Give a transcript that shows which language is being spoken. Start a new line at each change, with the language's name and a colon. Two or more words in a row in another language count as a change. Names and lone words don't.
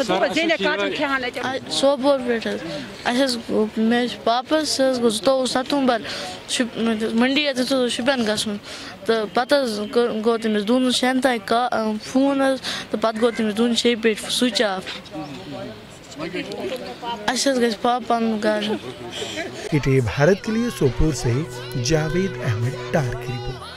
Kashmiri: سوپور پٮ۪ٹھ حظ اَسہِ حظ مےٚ حظ چھِ پاپس سُہ حظ گوٚو 22 ستمبر منڈی حظ اوس شُپین گژھُن تہٕ پتہٕ حظ گوٚو تٔمِس دۄہن شٮ۪ن تانۍ فون حظ تہٕ پتہٕ گوٚو تٔمِس دۄہن شیٚیہِ پیٚٹھۍ سُچ آف اَسہِ حظ گژھِ پنُن گرٕ
Urdu: بھارت کے لیے سوپور سے جاوید احمد ڈار کی